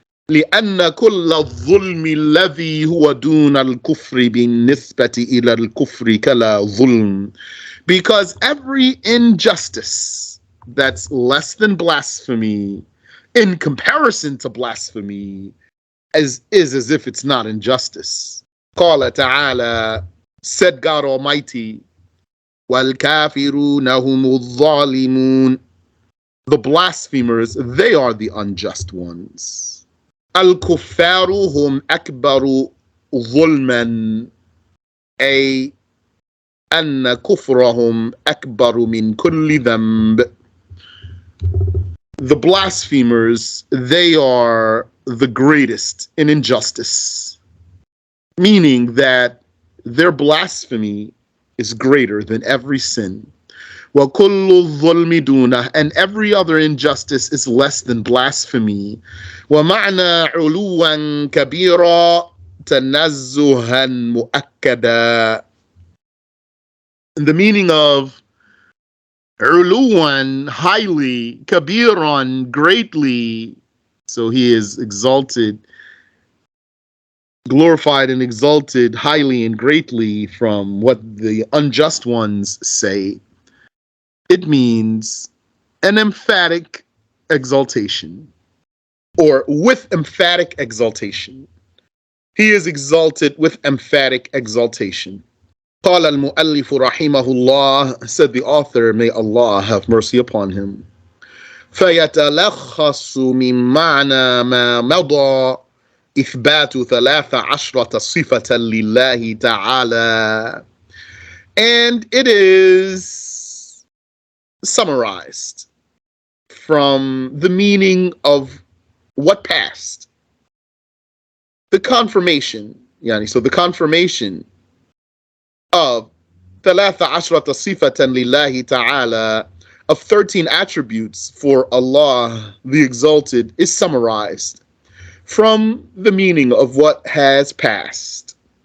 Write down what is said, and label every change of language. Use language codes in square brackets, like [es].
[ar] لأن كل الظلم الذي هو دون الكفر بالنسبة إلى الكفر كلا ظلم, [en] because every injustice that's less than blasphemy in comparison to blasphemy is as if it's not injustice. [ar] قال تعالى, [en] said God Almighty, [ar] وَالْكَافِرُونَ هُمُ الظَّالِمُونَ, [en] the blasphemers, they are the unjust ones. [ar] الكفار هم أكبر ظلما, أي أن كفرهم أكبر من كل ذنب. [en] The blasphemers, they are the greatest in injustice, meaning that their blasphemy is greater than every sin. [ar] وَكُلُّ الظُّلْمِ دُونَهُ, [en] and every other injustice is less than blasphemy. [ar] وَمَعْنَى عُلُوًا كَبِيرًا تَنَزُّهًا مُؤَكَّدًا. [en] And the meaning of عُلُوًا, highly, كَبِيرًا, greatly, so he is exalted, glorified and exalted highly and greatly from what the unjust ones say. It means an emphatic exaltation, or with emphatic exaltation. He is exalted with emphatic exaltation. [ar] قال المؤلف رحمه الله, [en] said the author, may Allah have mercy upon him. [ar] فيتلخص من معنى ما مضى إثبات 13 صفة لله تعالى. [en] And it is summarized from the meaning of what passed. The confirmation, so the confirmation of 13 [ar] صفة لله تعالى, [en] of 13 attributes for Allah the Exalted, is summarized from the meaning of what has passed.